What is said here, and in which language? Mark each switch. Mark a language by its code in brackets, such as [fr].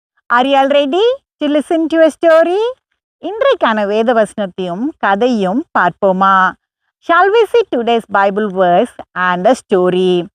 [en] Are you all ready to listen to a story? [ta] இன்றைக்கான வேத வசனத்தையும் கதையும் பார்ப்போமா? [en] Shall we see today's Bible verse and a story?